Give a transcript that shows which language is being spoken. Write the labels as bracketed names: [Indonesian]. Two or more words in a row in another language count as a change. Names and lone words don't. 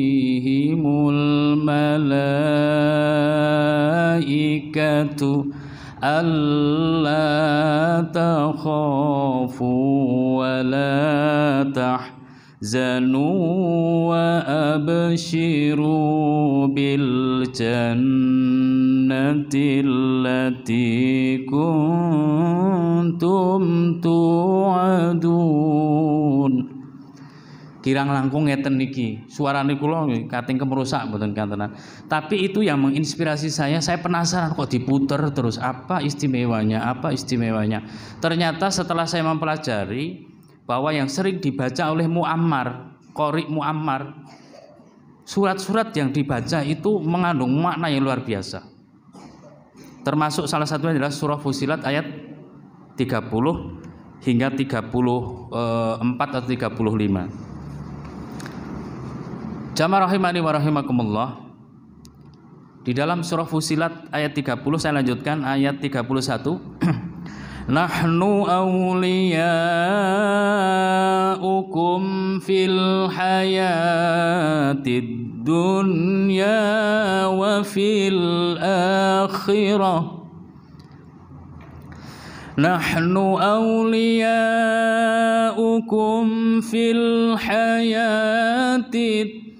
[Arabic] عليهم الملائكة ألا تخافوا ولا تحزنوا وأبشروا بالجنة التي كنتم توعدون. [Javanese] Kirang langkung ngeten niki, suarane kula kating kemerusak mboten kantenan. [Indonesian] Tapi itu yang menginspirasi saya penasaran kok diputer terus, apa istimewanya, apa istimewanya. Ternyata setelah saya mempelajari bahwa yang sering dibaca oleh Muammar, Qori Muammar, surat-surat yang dibaca itu mengandung makna yang luar biasa. Termasuk salah satunya adalah surah Fussilat ayat 30 hingga 34 atau 35. [Arabic] جماعة رحمني ورحمكم الله. [Indonesian] Di dalam surah Fussilat ayat 30 saya lanjutkan ayat 31. [Arabic] نحن أولياؤكم في الحياة الدنيا وفي الآخرة. نحن أولياؤكم في الحياة